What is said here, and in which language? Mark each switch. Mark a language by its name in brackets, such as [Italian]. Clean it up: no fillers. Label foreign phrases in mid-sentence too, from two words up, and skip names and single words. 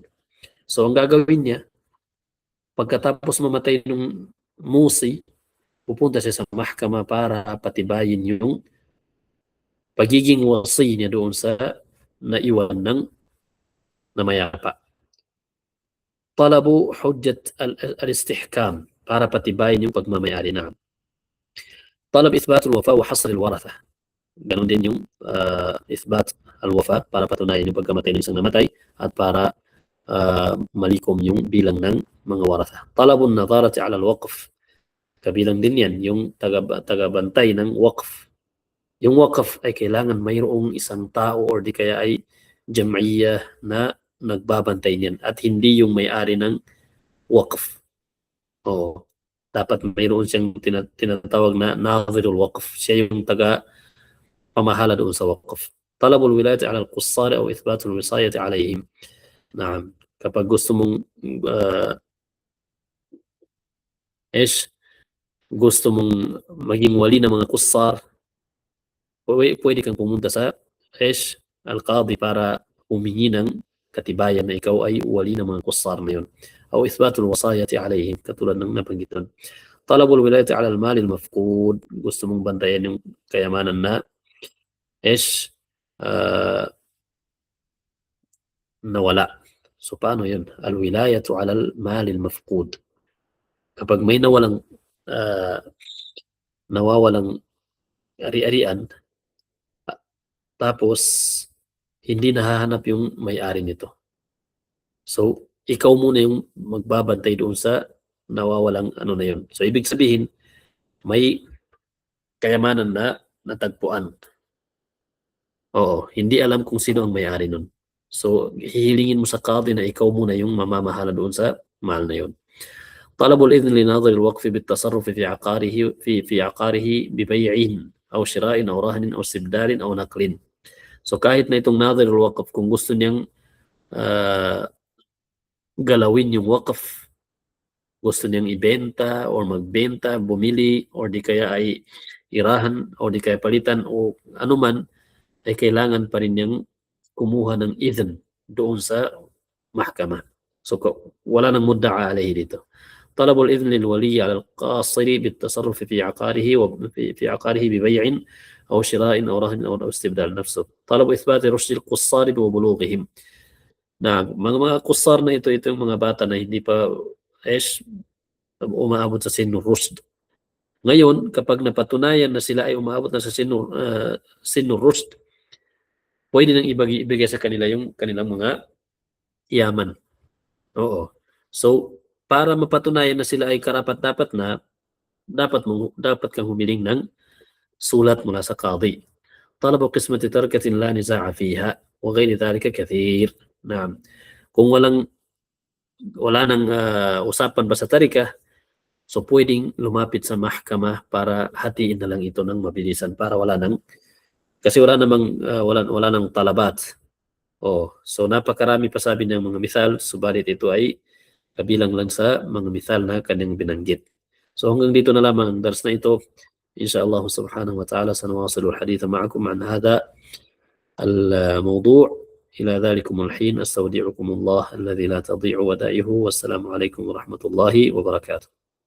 [Filipino] So ang gagawin niya, pagkatapos mamatay ng musi, pupunta siya sa mahkama para patibayin yung pagiging wasi niya doon sa naiwan ng namayapa. [Arabic] طلب حجة الاستحكام, [Filipino] para patibayin yung pagmamayari na. [Arabic] طلب إثبات الوفاة وحصر الورثة. [Filipino] Ganon din yung [Arabic] إثبات الوفاة, [Filipino] para patunayan yung pagkamatay ng isang namatay at para malikom yung bilang ng mga waratha. [Arabic] طلب النظارة على الوقف. [Filipino] Kabilang din yan yung tagabantay ng waqf. Yung waqf ay kailangan mayroong isang tao or di kaya ay jam'iyya na nagbabantay niyan at hindi yung may-ari ng waqf. Oo. Dapat mayroon siyang tinatawag na [Arabic] ناظر الوقف. [Filipino] Siya yung pamahala doon sa waqf. [Arabic] طلب الولاية على القصر أو إثبات الوصاية عليهم. Naam. [Filipino] Kapag gusto mong gusto mong maging wali ng mga kussar, pwede kang pumunta sa al-qadi para humingi ng katibayan na ikaw ay wali ng mga kussar na yun. O [Arabic] إثبات الوصاية عليهم, [Filipino] katulad ng napanggitan. [Arabic] طلب الولاية على المال المفقود, [Filipino] gusto mong bantayan yung kayamanan na nawala. So paano yun? [Arabic] الولاية على المال المفقود. [Filipino] Kapag may nawawalang ari-arian, tapos hindi nahahanap yung may-ari nito. So, ikaw muna yung magbabantay doon sa nawawalang ano na yun. So, ibig sabihin, may kayamanan na natagpuan. Oo, hindi alam kung sino ang may-ari nun. So, hihilingin mo sa qadi na ikaw muna yung mamamahala doon sa mahal na yun. [Arabic] طلب الإذن لناظر الوقف بالتصرف في عقاره في عقاره ببيع أو شراء أو رهن أو استبدال أو نقل. [Filipino] So kahit na itong [Arabic] ناظر الوقف [Filipino] kung gusto niyang galawin yung waqf, gusto niyang ibenta or magbenta, bumili or di kaya ay irahan o di kaya palitan o anuman, ay kailangan pa rin niyang kumuha ng idhn doon sa mahkama. So wala nang [Arabic] مدعى عليه [Filipino] dito. [Arabic] طلب الإذن للولي على القاصر بالتصرف في عقاره في عقاره ببيع أو شراء أو رهن أو استبدال نفسه. طلب إثبات رشد القصار وبلوغهم. [Filipino] Na mga kusar na ito yung mga bata na hindi pa umaabot sa [Arabic] سن الرشد. [Filipino] Ngayon, kapag napatunayan na sila ay umaabot na sa [Arabic] سن الرشد, [Filipino] pwede nang ibigay sa kanila yung kanilang mga yaman. Oo. So, para mapatunayan na sila ay karapat-dapat na, dapat kang humiling ng sulat mula sa qadi. [Arabic] طلب قسمة تركة لا نزاع فيها وغير ذلك كثير. نعم. [Filipino] Kung wala nang usapan ba sa tarika, so pwedeng lumapit sa mahkama para hatiin na lang ito ng mabilisan para kasi wala nang talabat. So napakarami pa sabi ng mga misal, subalit ito ay kabilang lang sa mga misal na kanyang binanggit. So hanggang dito na lamang ang dars na ito. [Arabic] إن شاء الله سبحانه وتعالى سنواصل الحديث معكم عن هذا الموضوع'. إلى ذلكم الحين أستودعكم الله الذي لا تضيع ودائعه والسلام عليكم ورحمة الله وبركاته.